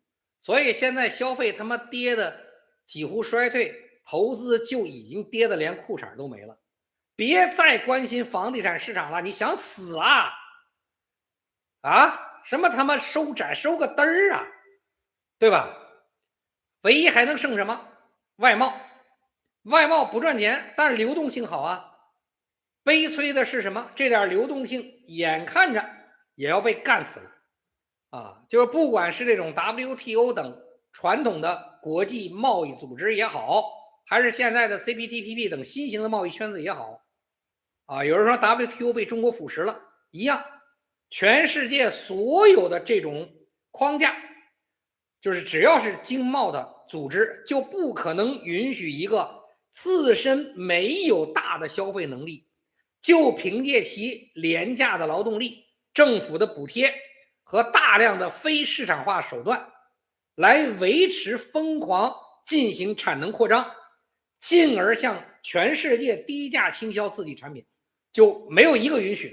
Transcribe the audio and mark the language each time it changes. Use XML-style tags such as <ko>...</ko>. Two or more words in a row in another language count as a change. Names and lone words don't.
<zh>所以現在消費他媽跌的幾乎衰退，投資就已經跌得連褲衩都沒了，別再關心房地產市場了，你想死啊？啊，什麼他媽收窄收個嘚兒啊，對吧？唯一還能剩什麼？外貿，外貿不賺錢，但是流動性好啊。悲催的是什麼？這點流動性眼看着也要被幹死了啊！就是不管是這種 WTO 等傳統的國際貿易組織也好，還是現在的 CPTPP 等新型的貿易圈子也好，啊，有人說 WTO 被中國腐蚀了，一樣， 全世界所有的这种框架，就是只要是经贸的組織，就不可能允許一個自身沒有大的消費能力，就憑借其廉價的勞動力、政府的補貼和大量的非市場化手段來維持瘋狂進行產能擴張，進而向全世界低價傾銷自己產品，就沒有一個允許的。</zh>